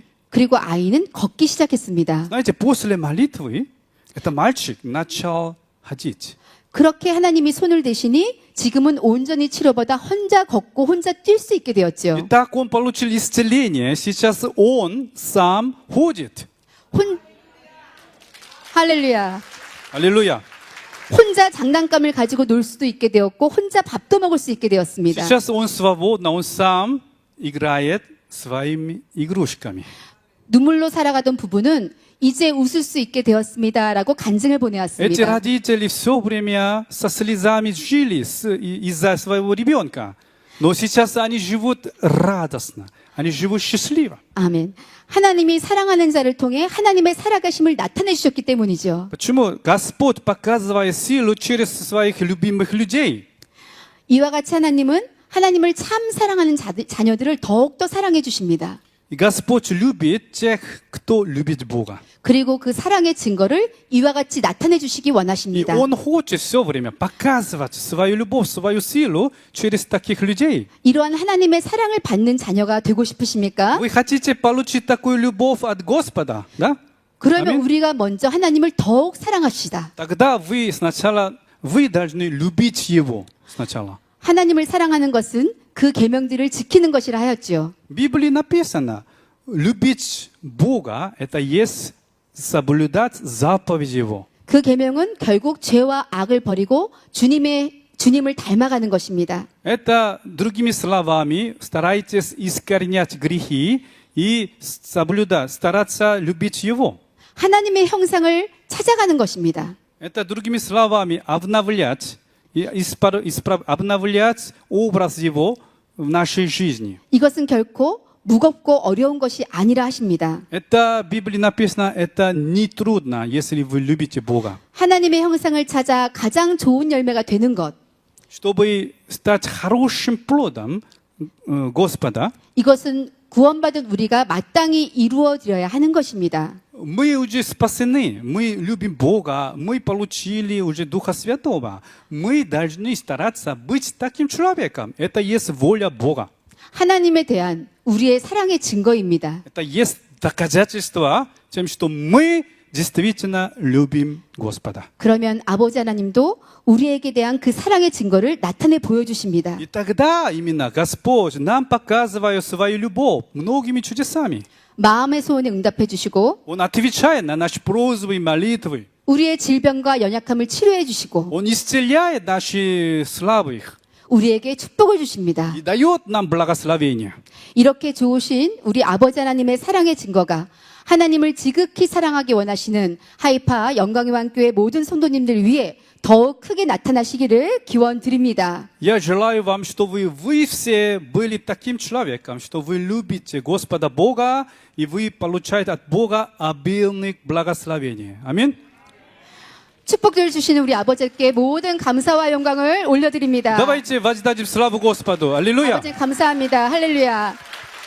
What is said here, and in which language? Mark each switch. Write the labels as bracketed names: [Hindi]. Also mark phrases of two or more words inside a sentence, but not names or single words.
[Korean] 그리고 아이는 걷기 시작했습니다. [Russian] Знаете, после молитвы этот мальчик начал ходить. [Korean] 그렇게 하나님이 손을 대시니 지금은 온전히 치료받아 혼자 걷고 혼자 뛸 수 있게 [Russian] И [Korean] 되었죠. [Russian] так он получил исцеление, сейчас он сам ходит. [Korean] 할렐루야. [Russian] Аллилуйя. [Korean] 혼자 장난감을 가지고 놀 수도 있게 되었고 혼자 밥도 먹을 수 있게 되었습니다. [Russian] Сейчас он свободно, он сам играет своими игрушками. [Korean] 눈물로 살아가던 부부는 이제 웃을 수 있게 되었습니다라고 간증을 [Russian] Эти [Korean] 보내왔습니다. [Russian] родители все время со слезами жили из-за своего ребенка. Но сейчас они живут радостно, они живут счастливо. [Korean] 아멘. 하나님이 사랑하는 자를 통해 하나님의 살아가심을 나타내 주셨기 때문이죠. [Russian] Почему? Господь показывает силу через своих любимых людей. [Korean] 이와 같이 하나님은 하나님을 참 사랑하는 자녀들을 더욱더 사랑해 주십니다. [Russian] И Господь любит тех, кто любит Бога. [Korean] 그리고 그 사랑의 증거를 이와 같이 나타내 주시기 [Russian] И [Korean] 원하십니다. [Russian] Он хочет все время показывать свою любовь, свою силу через таких людей. [Korean] 이러한 하나님의 사랑을 받는 자녀가 되고 싶으십니까? [Russian] Вы хотите получить такую любовь от Господа, да? [Korean] 그러면 아멘. 우리가 먼저 하나님을 더욱 사랑합시다. [Russian] Тогда вы должны любить Его сначала. [Korean] 하나님을 사랑하는 것은 그 계명들을 지키는 것이라 하였지요. [Russian] В Библии написано, любить Бога – это есть соблюдать заповеди Его. [Korean] 그 계명은 결국 죄와 악을 버리고 주님을 닮아가는 것입니다. [Russian] Это, другими словами, старайтесь искоренять грехи и стараться любить Его. [Korean] 하나님의 형상을 찾아가는 것입니다. [Russian] Это, другими словами, обновлять образ Его в нашей жизни. [Korean] 이것은 결코 무겁고 어려운 것이 아니라 하십니다. [Russian] Это, в Библии написано, это не трудно, если вы любите Бога. [Korean] 하나님의 형상을 찾아 가장 좋은 열매가 되는 것. [Russian] Чтобы стать хорошим плодом Господа, [Korean] 이것은 구원받은 우리가 마땅히 이루어드려야 하는 것입니다. [Russian] мы уже спасены, мы любим Бога, мы получили уже Духа Святого. Мы должны стараться быть таким человеком. Это есть воля Бога. [Korean] 하나님에 대한 우리의 사랑의 증거입니다. [Russian] Это есть доказательство тем, что мы действительно любим Господа. [Korean] 그러면 아버지 하나님도 우리에게 대한 그 사랑의 증거를 나타내 보여주십니다. [Russian] И тогда именно Господь нам показывает свою любовь многими чудесами. [Korean] 마음의 소원에 응답해 주시고 [Russian] Он отвечает на наши просьбы и молитвы. [Korean] 우리의 질병과 연약함을 치료해 주시고 [Russian] Он исцеляет наши слабых [Korean] 우리에게 축복을 주십니다. [Russian] и дает нам благословение. [Korean] 이렇게 좋으신 우리 아버지 하나님의 사랑의 증거가 하나님을 지극히 사랑하기 원하시는 하이파 영광의왕교회 모든 성도님들 위해 더욱 크게 나타나시기를 기원 드립니다. [Russian] Я желаю вам, чтобы вы все были таким человеком, что вы любите Господа Бога, и вы получаете от Бога обильных благословений. Аминь. [Korean] 축복을 주시는 우리 아버지께 모든 감사와 영광을 올려드립니다. [Russian] Давайте воздадим славу Господу. Аллилуйя. [Korean] 아버지 감사합니다. 할렐루야.